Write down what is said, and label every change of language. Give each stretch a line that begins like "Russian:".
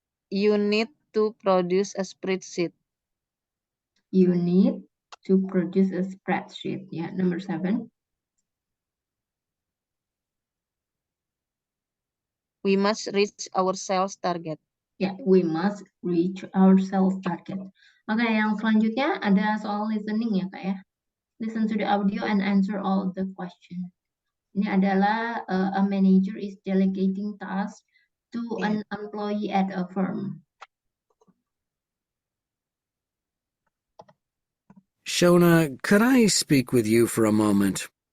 English: You need to produce a spreadsheet. You need to produce a spreadsheet. Yeah, number 7. We must reach our sales target. Ya, we must reach our sales target.
Indonesian: Oke, yang selanjutnya ada soal listening ya, Kak ya.
English: Listen to the audio and answer all the questions.
Indonesian: Ini adalah
English: a manager is delegating tasks to an employee at a firm. Shona, could I speak with you for a moment?